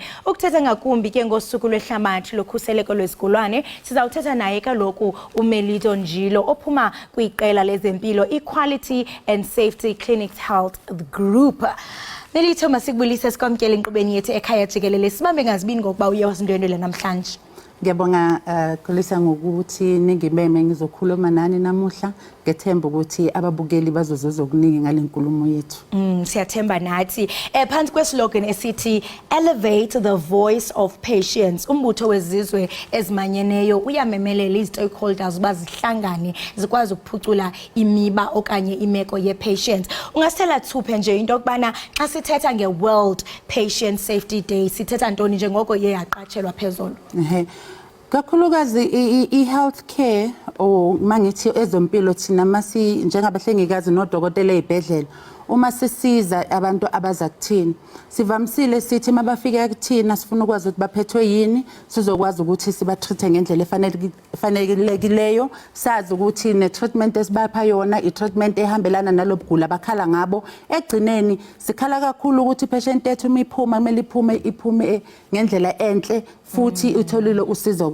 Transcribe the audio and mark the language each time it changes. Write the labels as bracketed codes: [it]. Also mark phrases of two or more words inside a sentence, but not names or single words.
[xh] Ukuthetha ngakumbi ke ngosuku lwehlabathi lokhuseleko lwezigulane sizawuthetha naye kaloku uMelito Njilo ophuma kwiqela lezempilo Equality and Safety Clinic Health Group. Melito masikubulise sikwamkele inkqubeni yethu ekhaya jikelele sibambe ngazibini ngokuba uye wasindwendwela namhlanje. [zu] Ngiyabonga Kolisa ngokuthi ningibeme ngizokhuluma nani namuhla ngethemba ukuthi ababukeli bazozuza okuningi ngalenkulumo yethu. Siyathemba nathi phansi kweslogan esithi [en] elevate the voice of patients. [xh] Umbutho wezizwe ezimanyeneyo uyamemelela istakeholders bazihlangane zikwazi ukuphucula imiba okanye imeko ye-patients. Ungasithela thuphe nje into yokubana xa sithetha nge-World Patient Safety Day sithetha ntoni njengoko iye yaqatshelwa phezulu? [zu] Kakhulukazi i-healthcare mangithi ezompilo thina masi njengabahlengikazi nodokotela ezibhedlela uma sisiza abantu abaza kuthina sivamisile sithi mabafika kuthina sifuna ukwazi ukuthi baphethwe yini sizokwazi ukuthi sibatreate ngendlela efanelekileyo sazi ukuthi ne-treatment esibapha yona i-treatment ehambelana nalobugula bakhala ngabo egcineni sikhala kakhulu ukuthi patient ethu imiphuma kumele iphume ngendlela enhle futhi utholile usizo.